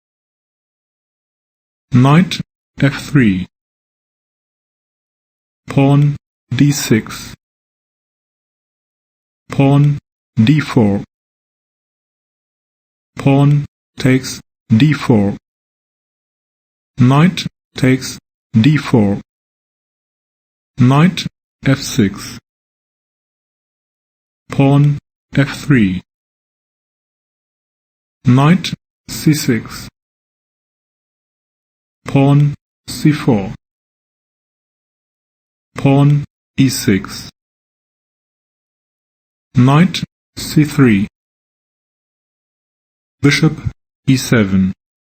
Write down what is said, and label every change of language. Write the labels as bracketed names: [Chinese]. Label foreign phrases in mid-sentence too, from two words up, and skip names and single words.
[English] knight f3, pawn d6, pawn d4, pawn takes d4, knight takes d4, knight f6, pawn f3, knight c6, pawn c4, pawn e6, knight c3, bishop e7,